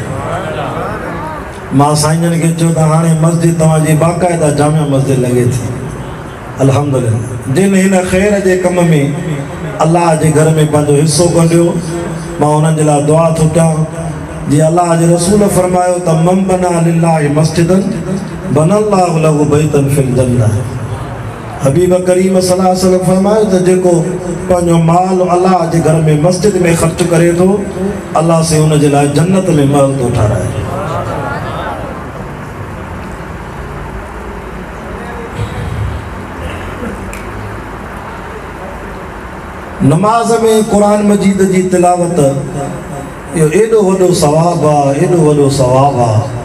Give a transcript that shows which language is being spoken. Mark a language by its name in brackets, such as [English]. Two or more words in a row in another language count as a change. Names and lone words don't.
[Sindhi] मां साईंजन खे चयो त हाणे मस्जिद तव्हांजी बाक़ाइदा जामिया मस्जिद लॻे थी। अल्हम्दुलिल्लाह जिन हिन ख़ैर जे कम में अल्लाह जे घर में पंहिंजो हिस्सो कढियो। मां उन्हनि जे लाइ दुआ थो कयां जी अल्लाह जे रसूल फरमायो त [Arabic] من بنى لله مسجدا بنى الله له بيتا في الجنة. [Sindhi] हबीब करीम [Arabic] صلى الله عليه وسلم [Sindhi] फरमायो त जेको पंहिंजो माल अल्लाह जे घर में मस्जिद में ख़र्च करे थो अल्लाह से उन जे लाइ जन्नत में महल थो ठाराए। नमाज में कुरान मजीद जी तिलावत यो एडो वडो सवाब आहे, एडो वडो सवाब आहे।